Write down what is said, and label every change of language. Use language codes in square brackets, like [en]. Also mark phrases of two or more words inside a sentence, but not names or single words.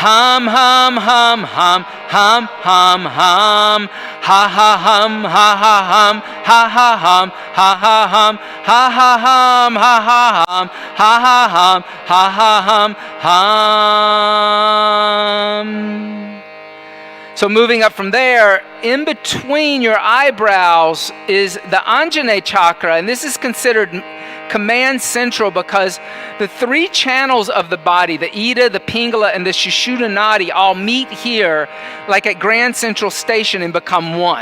[en] hum, hum, hum, hum, hum, hum, hum, ha ha hum, ha ha hum, ha ha hum, ha ha hum, ha ha hum, ha ha hum, ha ha hum, ha ha hum, hum. So moving up from there, in between your eyebrows is the Anjane chakra, and this is considered command central because the three channels of the body, the Ida, the Pingala, and the Sushumna Nadi, all meet here like at Grand Central Station and become one.